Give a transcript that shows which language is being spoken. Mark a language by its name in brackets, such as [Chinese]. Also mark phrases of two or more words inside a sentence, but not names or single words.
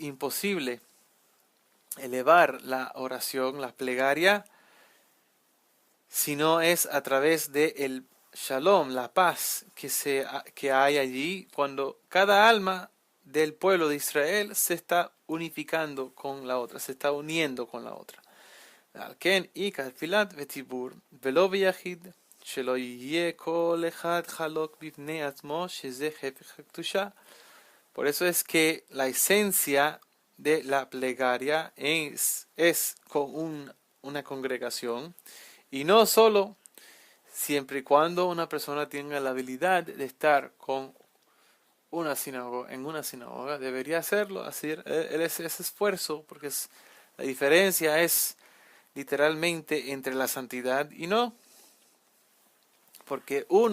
[Spanish] imposible elevar la oración, la plegaria, si no es a través de el shalom, la paz que hay allí, cuando cada alma del pueblo de Israel se está unificando con la otra, se está uniendo con la otra. [Hebrew] על כן, עיקר תפילת וציבור, ולא ביחיד, שלא יהיה כל אחד חלוק בפני עצמו, שזה הפך הקדושה. [Spanish] Por eso es que la esencia de la plegaria es con una congregación, y no solo siempre y cuando una persona tenga la habilidad de estar con una sinagoga, en una sinagoga, debería hacerlo, hacer ese esfuerzo, porque la diferencia es literalmente entre la santidad y no, porque